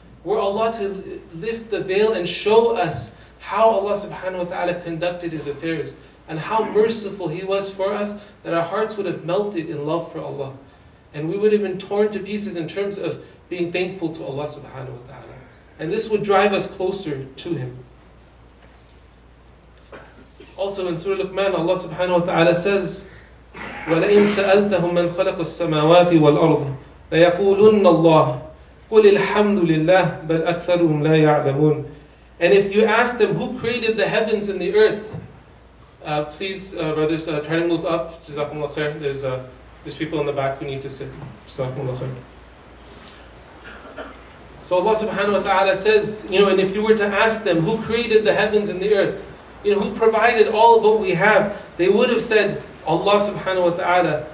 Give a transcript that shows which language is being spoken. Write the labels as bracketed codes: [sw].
[en] Were Allah to lift the veil and show us how Allah subhanahu wa ta'ala conducted His affairs and how merciful He was for us, that our hearts would have melted in love for Allah. And we would have been torn to pieces in terms of being thankful to Allah subhanahu wa ta'ala. And this would drive us closer to Him. Also in Surah Luqman, Allah subhanahu wa ta'ala says, [ar] وَلَئِن سَأَلْتَهُمْ مَنْ خَلَقَ السَّمَاوَاتِ وَالْأَرْضِ لَيَقُولُنَّ اللَّهِ قُلِ الْحَمْدُ لِلَّهِ بَلْ أَكْثَرُهُمْ لَا يَعْلَمُونَ. [en] And if you ask them who created the heavens and the earth, please brothers, try to move up. Jazakumullah khair. There's people in the back who need to sit. Jazakumullah khair. So Allah subhanahu wa ta'ala says, and if you were to ask them who created the heavens and the earth, who provided all of what we have, they would have said, Allah subhanahu wa ta'ala.